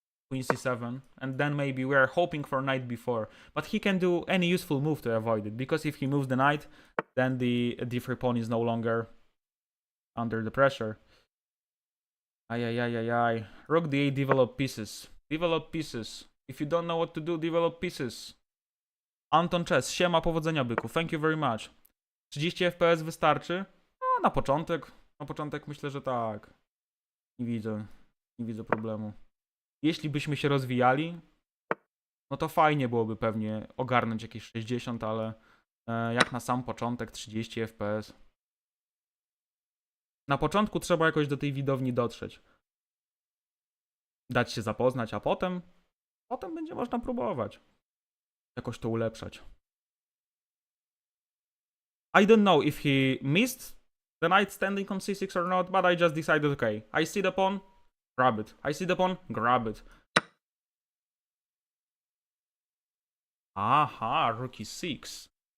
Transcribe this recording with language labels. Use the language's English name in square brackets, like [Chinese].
[English] Queen c7, and then maybe we are hoping for knight b4. But he can do any useful move to avoid it, because if he moves the knight, then the d3 pawn is no longer under the pressure. Ay. Rook d8, develop pieces. Develop pieces. If you don't know what to do, develop pieces. [Polish] Anton Chess, siema, powodzenia byku. [English] Thank you very much. [Polish] 30 FPS wystarczy? No, na początek. Na początek myślę, że tak. Nie widzę problemu. Jeśli byśmy się rozwijali, no to fajnie byłoby pewnie ogarnąć jakieś 60, ale jak na sam początek 30 FPS. Na początku trzeba jakoś do tej widowni dotrzeć. Dać się zapoznać, a potem będzie można próbować jakoś to ulepszać. [English] I don't know if he missed the knight standing on c6 or not, but I just decided, okay, I see the pawn, grab it. I see the pawn, grab it. Aha, rook e6.